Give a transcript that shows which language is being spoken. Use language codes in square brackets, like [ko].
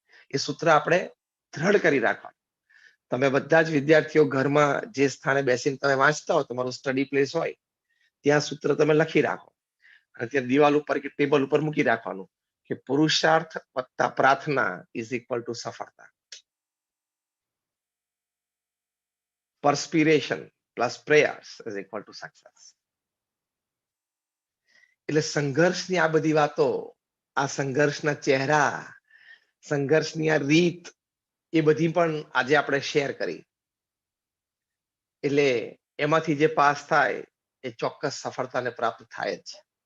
[gu] એ સૂત્ર આપણે દ્રઢ કરી રાખવાનું. તમે બધા જ વિદ્યાર્થીઓ ઘરમાં જે સ્થાને બેસીને તમે વાંચતા હો, તમારું સ્ટડી પ્લેસ હોય, ત્યાં સૂત્ર તમે લખી રાખો અને ત્યાં દિવાલ ઉપર કે ટેબલ ઉપર મૂકી રાખવાનું કે પુરુષાર્થ વત્તા પ્રાર્થના ઇઝ ઇક્વલ ટુ સફળતા. [en] perspiration plus prayers is equal to success. [gu] એટલે સંઘર્ષની આ બધી વાતો, આ સંઘર્ષના ચહેરા, સંઘર્ષની આ રીત, એ બધી પણ આજે આપણે શેર કરી. એટલે એમાંથી જે પાસ થાય એ ચોક્કસ સફળતાને પ્રાપ્ત થાય જ છે.